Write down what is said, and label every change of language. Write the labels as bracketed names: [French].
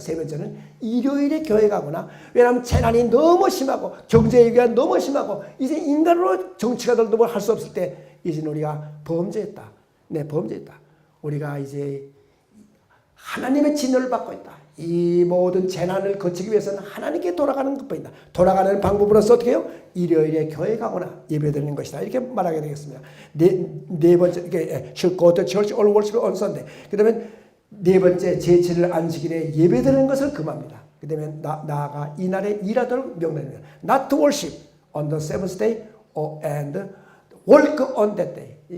[Korean] 세 번째는 일요일에 교회 가거나, 왜냐하면 재난이 너무 심하고 경제 위기가 너무 심하고 이제 인간으로 정치가들도 뭘 할 수 없을 때 이제 우리가 범죄했다. 범죄했다. 우리가 이제 하나님의 진노를 받고 있다. 이 모든 재난을 거치기 위해서는 하나님께 돌아가는 것뿐이다. 돌아가는 방법으로서 어떻게 해요? 일요일에 교회 가거나 예배드리는 것이다. 이렇게 말하게 되겠습니다. 네 번째, [English] should go to church or worship on Sunday. [Korean] 그 다음에 네 번째, 제7일 안식일에 예배드리는 것을 금합니다. 그 다음에 나아가 이날에 일하도록 명령합니다. [English] Not to worship on the seventh day and work on that day.